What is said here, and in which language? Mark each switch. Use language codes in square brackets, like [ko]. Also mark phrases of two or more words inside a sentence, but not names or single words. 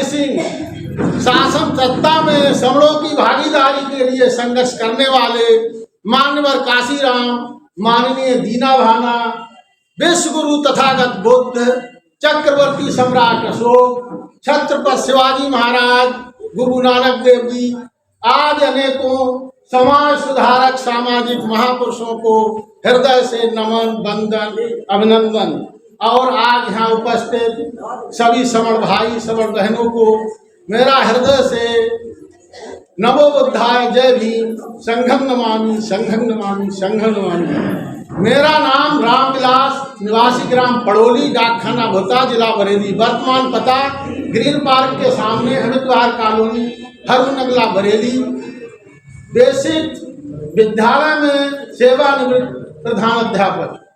[hi] सिंह, शासन सत्ता में समणों की भागीदारी के लिए संघर्ष करने वाले मान्यवर काशीराम, माननीय दीना भाना, विश्व गुरु तथागत बुद्ध, चक्रवर्ती सम्राट अशोक, छत्रपति शिवाजी महाराज, गुरु नानक देव जी आदि अनेकों समाज सुधारक सामाजिक महापुरुषों को हृदय से नमन, वंदन, अभिनंदन। और आज यहाँ उपस्थित सभी समण भाई, समण बहनों को मेरा हृदय से [pi] नमो बुद्धाय, [hi] जय भीम, [pi] संघम नमामि, संघम नमामि, संघम नमामि। [hi] मेरा नाम रामविलास, निवासी ग्राम पड़ोली, डाकखाना भोता, जिला बरेली। वर्तमान पता ग्रीन पार्क के सामने, अमित विहार कॉलोनी, हरुनगला, बरेली। बेसिक विद्यालय में सेवानिवृत्त प्रधान अध्यापक।